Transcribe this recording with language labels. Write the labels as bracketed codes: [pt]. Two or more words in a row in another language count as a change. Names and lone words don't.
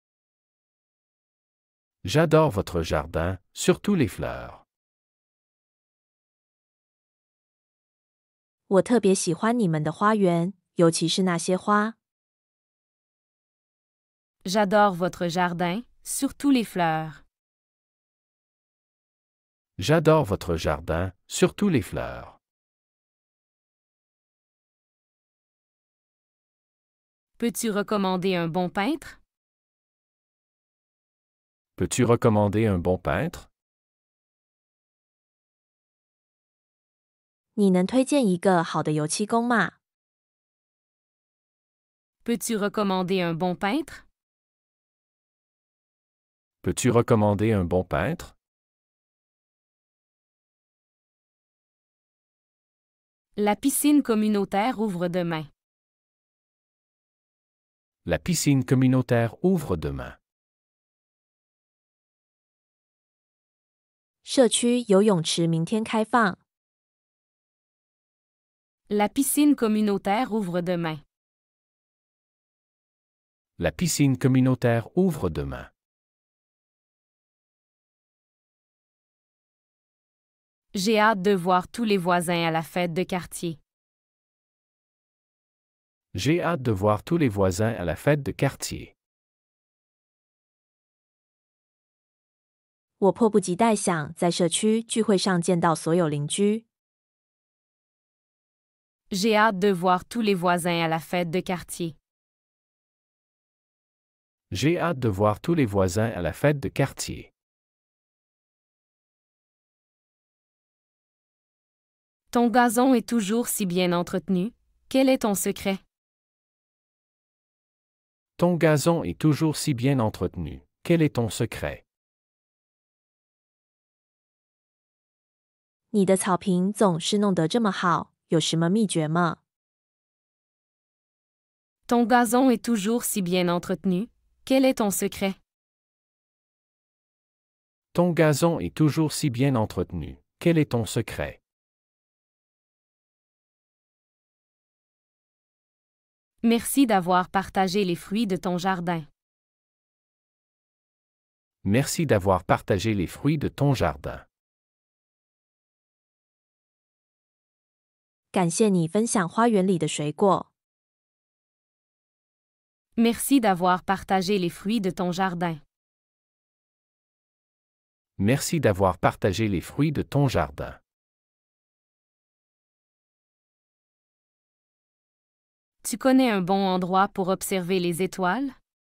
[fr] J'adore votre jardin, surtout les fleurs. [zh] 我特别喜欢你们的花园，尤其是那些花。 [fr] J'adore votre jardin, surtout les fleurs. J'adore votre jardin, surtout les fleurs. Peux-tu recommander un bon peintre? Peux-tu recommander un bon peintre? [zh] 你能推荐一个好的油漆工吗？ [fr] Peux-tu recommander un bon peintre? Peux-tu recommander un bon peintre? La piscine communautaire ouvre demain. La piscine communautaire ouvre demain. [zh] 社区游泳池明天开放。 [fr] La piscine communautaire ouvre demain. La piscine communautaire ouvre demain. J'ai hâte de voir tous les voisins à la fête de quartier. J'ai hâte de voir tous les voisins à la fête de quartier. [zh] 我迫不及待想在社区聚会上见到所有邻居。 [fr] J'ai hâte de voir tous les voisins à la fête de quartier. J'ai hâte de voir tous les voisins à la fête de quartier. Ton gazon est toujours si bien entretenu. Quel est ton secret? Ton gazon est toujours si bien entretenu. Quel est ton secret? [zh] 你的草坪总是弄得这么好，有什么秘诀吗？ [fr] Ton gazon est toujours si bien entretenu. Quel est ton secret? Ton gazon est toujours si bien entretenu. Quel est ton secret? Merci d'avoir partagé les fruits de ton jardin. Merci d'avoir partagé les fruits de ton jardin. [zh] 感谢你分享花园里的水果。 [fr] Merci d'avoir partagé les fruits de ton jardin. Merci d'avoir partagé les fruits de ton jardin. Tu connais un bon endroit pour observer les étoiles?